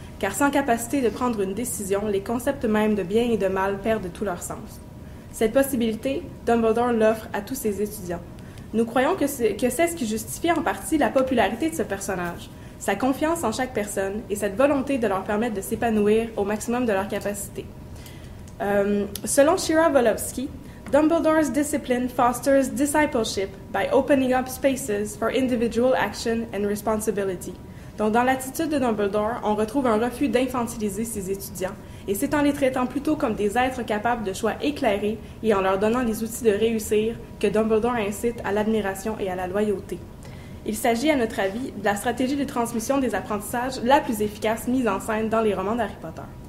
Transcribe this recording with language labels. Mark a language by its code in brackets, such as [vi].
[fr] car sans capacité de prendre une décision, les concepts mêmes de bien et de mal perdent tout leur sens. Cette possibilité, Dumbledore l'offre à tous ses étudiants. Nous croyons que c'est ce qui justifie en partie la popularité de ce personnage, sa confiance en chaque personne et cette volonté de leur permettre de s'épanouir au maximum de leur capacité. [en] Selon Shira Volovsky, Dumbledore's discipline fosters discipleship by opening up spaces for individual action and responsibility. [fr] Donc, dans l'attitude de Dumbledore, on retrouve un refus d'infantiliser ses étudiants, et c'est en les traitant plutôt comme des êtres capables de choix éclairés et en leur donnant les outils de réussir que Dumbledore incite à l'admiration et à la loyauté. Il s'agit, à notre avis, de la stratégie de transmission des apprentissages la plus efficace mise en scène dans les romans d'Harry Potter.